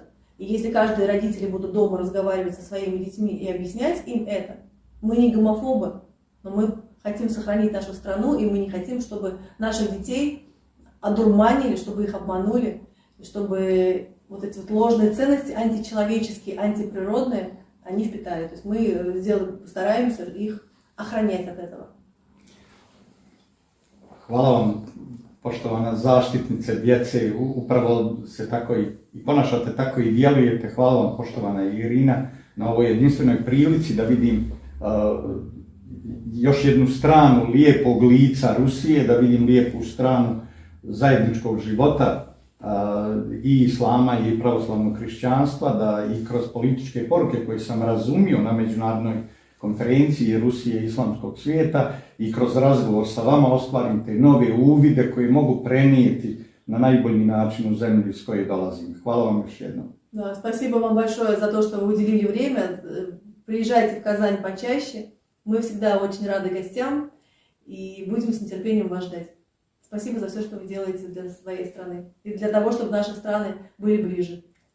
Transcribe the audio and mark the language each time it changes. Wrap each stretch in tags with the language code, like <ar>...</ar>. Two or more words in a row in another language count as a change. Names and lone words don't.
<ru>И если каждые родители будут дома разговаривать со своими детьми и объяснять им это, мы не гомофобы, но мы хотим сохранить нашу страну, и мы не хотим, чтобы наших детей одурманили, чтобы их обманули, чтобы вот эти вот ложные ценности, античеловеческие, антиприродные, они впитали. То есть мы постараемся их охранять от этого.</ru> <sr>Hvala vam, poštovana zaštitnice djece, upravo se tako i ponašate, tako i djelujete. Hvala vam, poštovana Irina, na ovoj jedinstvenoj prilici da vidim još jednu stranu lijepog lica Rusije, da vidim lijepu stranu zajedničkog života i islama i pravoslavnog hrišćanstva, da i kroz političke poruke koje sam razumio na međunarodnoj konferenciji Rusije i islamskog svijeta i kroz razgovor sa vama ostvarim te nove uvide koje mogu prenijeti na najbolji način u zemlji s koje dolazim. Hvala vam još jednom.</sr> <ru>Да, спасибо вам большое за то, что вы уделили время. Приезжайте в Казань почаще. Мы всегда очень рады гостям и будем с нетерпением вас ждать. Спасибо за все, что вы делаете для своей страны и для того, чтобы наши страны были ближе.</ru>